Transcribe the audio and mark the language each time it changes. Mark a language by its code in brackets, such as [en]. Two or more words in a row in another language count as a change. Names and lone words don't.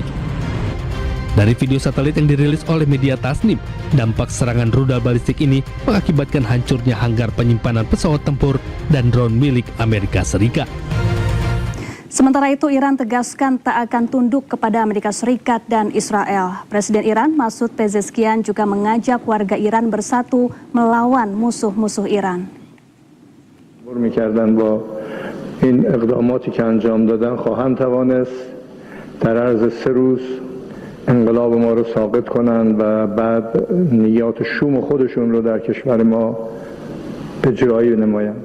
[id] Dari video satelit yang dirilis oleh media Tasnim, dampak serangan rudal balistik ini mengakibatkan hancurnya hanggar penyimpanan pesawat tempur dan drone milik Amerika Serikat. Sementara itu, Iran tegaskan tak akan tunduk kepada Amerika Serikat dan Israel. Presiden Iran, Masoud Pezeshkian, juga mengajak warga Iran bersatu melawan musuh-musuh Iran. [fa] می‌کردن با این اقداماتی که انجام دادن خواهند توانست در عرض 3 روز انقلاب ما رو ساقط کنند و بعد نیات شوم خودشون رو در کشور ما به جایی نمایند.